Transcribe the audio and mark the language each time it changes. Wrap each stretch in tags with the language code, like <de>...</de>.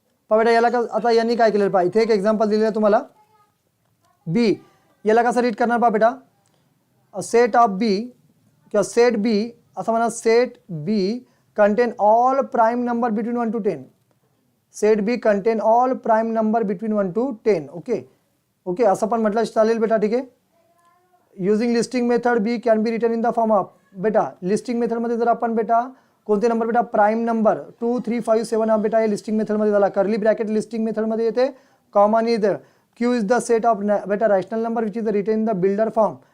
<mr>बेटा याला का आता यांनी काय केलेलं पहा, इथे एक एक्झाम्पल दिलेलं आहे तुम्हाला. बी याला कसा रीड करणार पहा बेटा, सेट ऑफ बी किंवा सेट बी असं म्हणा.</mr> <en>Set B contain all prime number between 1 to 10. Set B contain all prime number between 1 to 10.</en> <mr>Okay okay, असं पण म्हटलं चालेल बेटा. ठीक आहे,</mr> <en>Using listing method B can be written in the form of.</en> <mr>बेटा लिस्टिंग मेथडमध्ये जर आपण बेटा कोणते नंबर बेटा प्राईम नंबर 2 3 5 7 हा बेटा हे लिस्टिंग मेथडमध्ये झाला. कर्ली ब्रॅकेट लिस्टिंग मेथडमध्ये येते, कॉमा आणि इथं</mr> <en>Q is the set of बेटा rational number which is written in the builder form.</en>